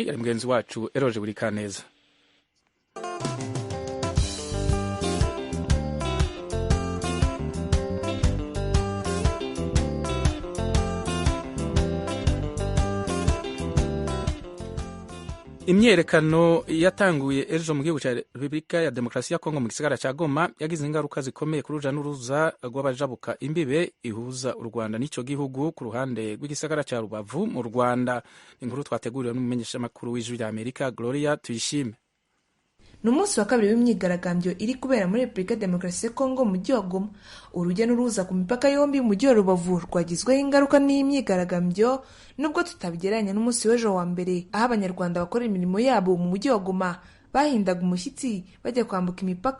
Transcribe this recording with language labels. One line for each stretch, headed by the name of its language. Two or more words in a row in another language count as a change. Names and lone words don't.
Rundi: Yari mugenzi wacu Eroje Burikaneza. Imyerekano yatanguye ejo mu gihugu cya Repubulika ya Demokarasi ya Kongo mu gisagara cya Goma yagize ingaruka zikomeye ku ruja n'uruza rw'abajabuka imbibe ihuza u Rwanda n'ico gihugu ku ruhande rw'igisagara cya Rubavu mu Rwanda. Inkuru twateguriwe n'umumenyeshamakuru w'Ijwi rya Amerika Gloria Tuyishime.
Kinyarwanda: Ni umunsi wa kabiri w'imyigaragambyo iri kubera muri Repubulika ya Demokarasi ya Kongo mu mujyi wa Goma. Urujya n'uruza ku mipaka yombi mu mujyi wa Rubavu rwagizweho ingaruka n'imyigaragambyo, nubwo tutabigereranya n'umunsi w'ejo wa mbere aho abanyarwanda bakora imirimo yabo mu mujyi wa Goma bahindaga umushyitsi bajya kwambuka imipaka.